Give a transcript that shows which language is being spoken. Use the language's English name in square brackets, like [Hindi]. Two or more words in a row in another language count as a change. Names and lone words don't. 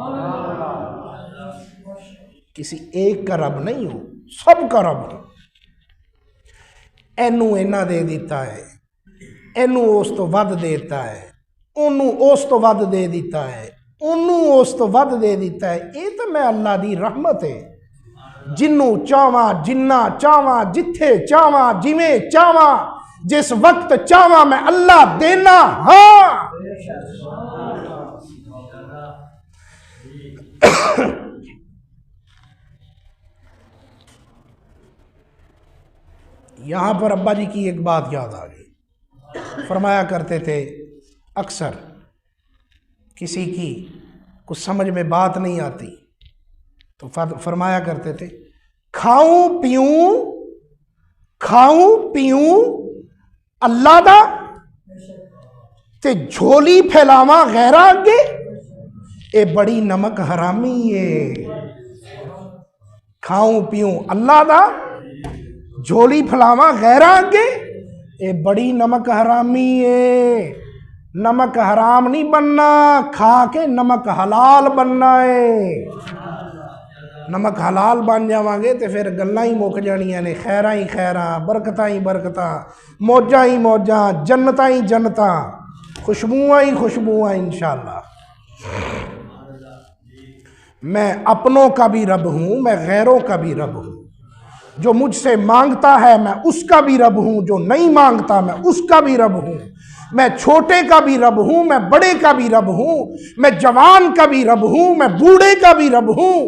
[Urdu] کسی ایک کا رب نہیں ہوں, سب کا رب ہوں. [Punjabi] اینو اینا دے دیتا ہے, اینو اس تو ود دیتا ہے, انو اس تو ود دے دیتا ہے, انو اس تو ود دے دیتا ہے. یہ تو میں اللہ دی رحمت ہے. جنوں چاواں, جنہ چاواں, جتھے چاواں, جویں چاواں, جس وقت چاواں میں اللہ دینا ہاں. [Urdu] یہاں پر ابا جی کی ایک بات یاد آ گئی. فرمایا کرتے تھے اکثر کسی کی کچھ سمجھ میں بات نہیں آتی تو فرمایا کرتے تھے [Punjabi] کھاؤں پیوں اللہ دا تے جھولی پھیلاواں غیراں اگے, اے بڑی نمک حرامی ہے. کھاؤں پیوں اللہ دا, جھولی پھیلاواں غیراں اگے, اے بڑی نمک حرامی ہے. نمک حرام نہیں بننا, کھا کے نمک حلال بننا ہے. نمک حلال بن جاواں گے تے پھر گلاں ہی مک جانیاں نے, خیراں ہی خیراں, برکتاں ہی برکتاں, موجاں ہی موجاں, جنتاں ہی جنتاں, خوشبوئاں ہی خوشبوئاں انشاءاللہ. [Urdu] میں اپنوں کا بھی رب ہوں, میں غیروں کا بھی رب ہوں. جو مجھ سے مانگتا ہے میں اس کا بھی رب ہوں, جو نہیں مانگتا میں اس کا بھی رب ہوں. میں چھوٹے کا بھی رب ہوں, میں بڑے کا بھی رب ہوں, میں جوان کا بھی رب ہوں, میں بوڑھے کا بھی رب ہوں.